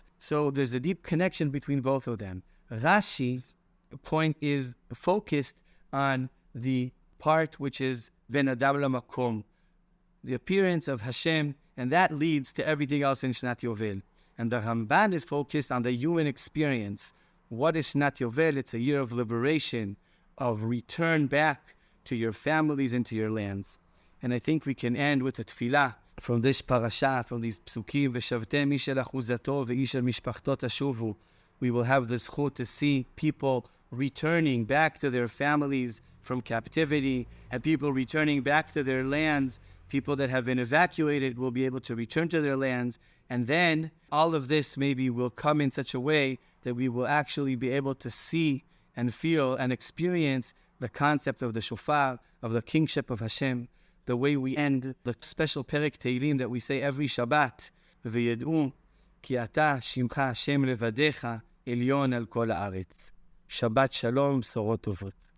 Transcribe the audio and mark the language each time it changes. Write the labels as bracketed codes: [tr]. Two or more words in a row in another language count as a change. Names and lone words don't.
[en] So there's a deep connection between both of them. Rashi's point is focused on the part which is [he] בין אדם למקום, [en] the appearance of Hashem, and that leads to everything else in [he] שנת יובל. [en] And the Ramban is focused on the human experience. What is Shnat Yovel? It's a year of liberation, of return back to your families and to your lands. And I think we can end with a tefillah from this parasha, from these psukim, [he] ושבתם איש אל אחוזתו ואיש אל משפחתו תשובו. [en] We will have the zchut to see people returning back to their families from captivity, and people returning back to their lands. People that have been evacuated will be able to return to their lands. And then all of this maybe will come in such a way that we will actually be able to see and feel and experience the concept of the shofar, of the kingship of Hashem, the way we end the special [he] פרק תהילים [en] that we say every Shabbat. [he] וידעו כי אתה שמך השם לבדך עליון על כל הארץ. שבת שלום, סורות טובות.